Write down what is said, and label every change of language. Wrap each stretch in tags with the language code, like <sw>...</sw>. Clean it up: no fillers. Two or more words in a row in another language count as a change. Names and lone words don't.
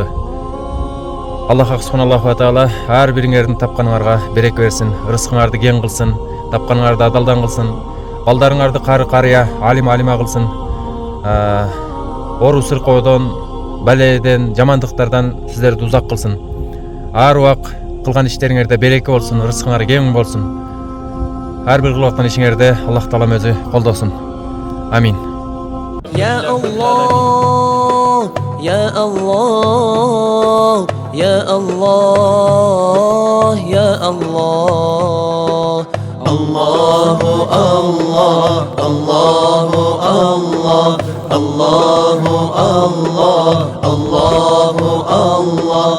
<ar>الله سبحانه وتعالى</ar> <ky>ар бириңердин тапканыңарга береке берсин, рызкыңарды кең кылсын, тапканыңарды адалдан кылсын, балдарыңарды кары карыя, алим алима кылсын. Ору сыркоодон, баледен, жамандыктардан сиздерди узак кылсын. Ар убак кылган иштериңерде береке болсун, рызкыңар кең болсун. Ар бир кылып аткан ишиңерде Аллах таалам өзү колдосун. Амин.</ky> <ar>يا الله، يا الله، يا الله، يا الله. الله الله، الله الله، الله الله، الله الله.</ar>